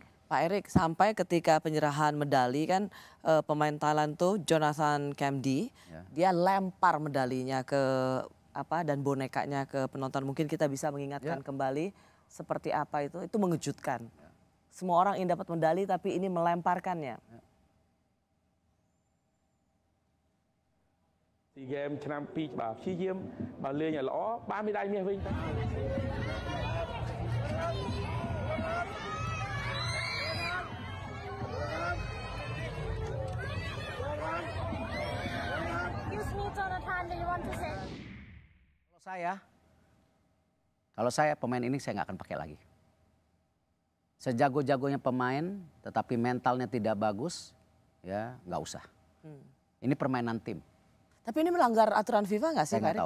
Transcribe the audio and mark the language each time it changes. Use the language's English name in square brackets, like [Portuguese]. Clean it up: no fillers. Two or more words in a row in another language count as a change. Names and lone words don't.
[Indonesian] Pak Erik, sampai ketika penyerahan medali kan pemain Thailand tuh Jonathan Kemdi, dia lempar medalinya ke dan bonekanya ke penonton. Mungkin kita bisa mengingatkan kembali seperti apa itu mengejutkan. Semua orang ingin dapat medali tapi ini melemparkannya. [Khmer] SEA Games ឆ្នាំ 2 បាទព្យាយាមបើលេងឲ្យល្អបានមេដាយមាសវិញទៅ [English] Excuse me, Jonathan, do you want to say? [Indonesian] Kalau saya pemain ini saya nggak akan pakai lagi. Sejago-jagonya pemain tetapi mentalnya tidak bagus, ya nggak usah. Ini permainan tim. Tapi ini melanggar aturan FIFA nggak sih, Saya Pak Erik?